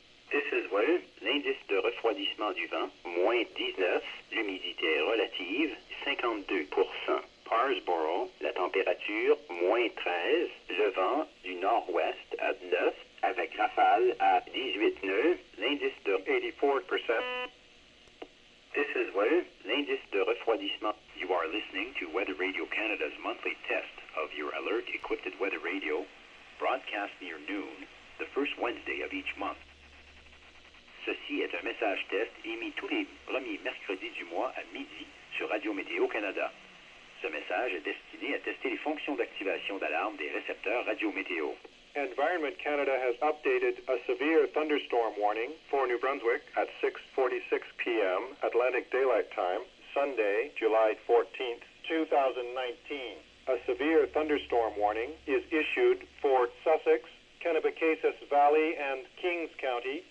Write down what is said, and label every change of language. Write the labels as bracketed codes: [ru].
[en] This is Will, [fr] l'indice de refroidissement du vent, -19, l'humidité relative, 52%. Parsboro, la température, -13, le vent du nord-ouest à 9, avec rafale à 18 nœuds, l'indice de 84%. [en] This is Will, [fr] l'indice de refroidissement. [en] You are listening to Weather Radio Canada's monthly test of your alert-equipped weather radio, broadcast near noon, the first Wednesday of each month. [fr] Ceci est un message test émis tous les premiers mercredis du mois à midi sur Radio Météo Canada. Ce message est destiné à tester les fonctions d'activation d'alarme des récepteurs Radio Météo. [en] Environment Canada has updated a severe thunderstorm warning for New Brunswick at 6:46 p.m. Atlantic Daylight Time, Sunday, July 14th, 2019. A severe thunderstorm warning is issued for Sussex, Kennebecasis Valley, and Kings County.